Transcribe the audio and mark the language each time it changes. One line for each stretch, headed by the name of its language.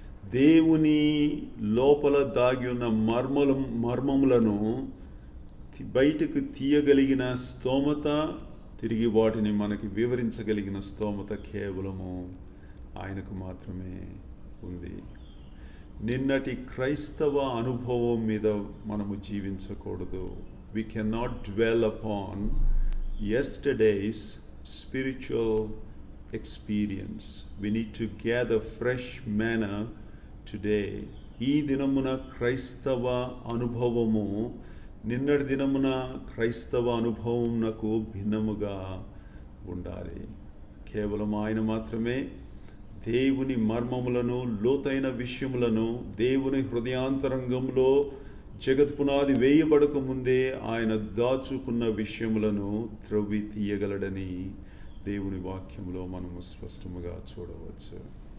Telugu: దేవుని లోపల దాగి ఉన్న మర్మములను బయటకు తీయగలిగిన స్తోమత, తిరిగి వాటిని మనకి వివరించగలిగిన స్తోమత కేవలము ఆయనకు మాత్రమే ఉంది. నిన్నటి క్రైస్తవ అనుభవం మీద మనము జీవించకూడదు.
English: We cannot dwell upon yesterday's spiritual experience. We need to gather fresh manna today.
Telugu: ఈ దినమున క్రైస్తవ అనుభవము నిన్నటి దినమున క్రైస్తవ అనుభవమునకు భిన్నముగా ఉండాలి. కేవలం ఆయన మాత్రమే దేవుని మర్మములను, లోతైన విషయములను, దేవుని హృదయాంతరంగంలో జగత్ పునాది వేయబడక ముందే ఆయన దాచుకున్న విషయములను త్రవ్వి తీయగలడని దేవుని వాక్యములో మనము స్పష్టముగా చూడవచ్చు.